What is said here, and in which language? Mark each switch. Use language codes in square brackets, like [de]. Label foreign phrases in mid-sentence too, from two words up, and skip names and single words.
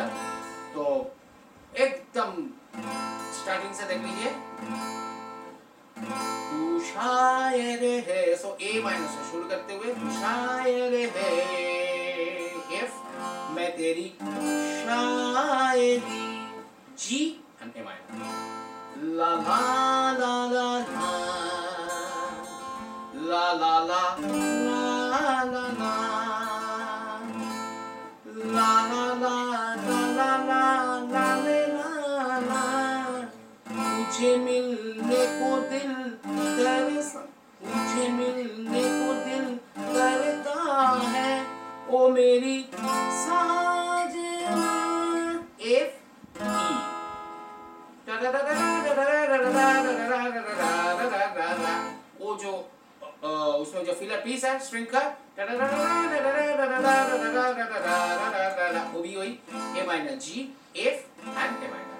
[hi] तो एकदम स्टार्टिंग से देख लीजिए। तू शायर है, सो [en] A minor [hi] से शुरू करते हुए तू शायर है, एफ मैं तेरी शायरी, [en] G and A minor, [hi] ला ला ला ला ला ला ला ला ला ला ला ला ला ला ला ला ला ला। तुझे मिलने को दिल तरसा, तुझे मिलने को दिल करता है ओ मेरी साजना, [en] F E. [hi] वो जो उसमें जो [en] filler piece [hi] है स्ट्रिंग का वो भी वही [en] A minor, G, F and A minor.